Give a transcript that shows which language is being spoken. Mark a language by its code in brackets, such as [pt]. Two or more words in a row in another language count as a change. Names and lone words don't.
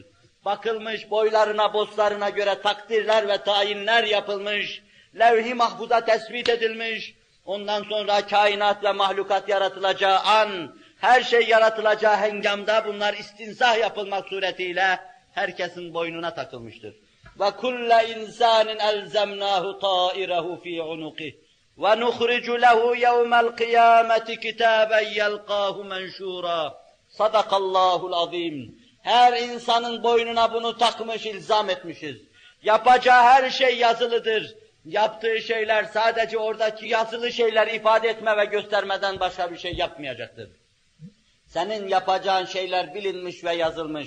[tr] Bakılmış, boylarına, bozlarına göre takdirler ve tayinler yapılmış, levh-i mahfuza tespit edilmiş, ondan sonra kainat ve mahlukat yaratılacağı an, her şey yaratılacağı hengamda bunlar istinsah yapılmak suretiyle herkesin boynuna takılmıştır. [ar] وَكُلَّ اِنْسَانٍ اَلْزَمْنَاهُ طَائِرَهُ ف۪ي عُنُقِهِ وَنُخْرِجُ لَهُ يَوْمَ الْقِيَامَةِ كِتَابًا يَلْقَاهُ مَنْشُورًا صَدَقَ اللّٰهُ الْعَظِيمُ. [tr] Her insanın boynuna bunu takmış, ilzam etmişiz. Yapacağı her şey yazılıdır. Yaptığı şeyler sadece oradaki yazılı şeyler ifade etme ve göstermeden başka bir şey yapmayacaktır. Senin yapacağın şeyler bilinmiş ve yazılmış.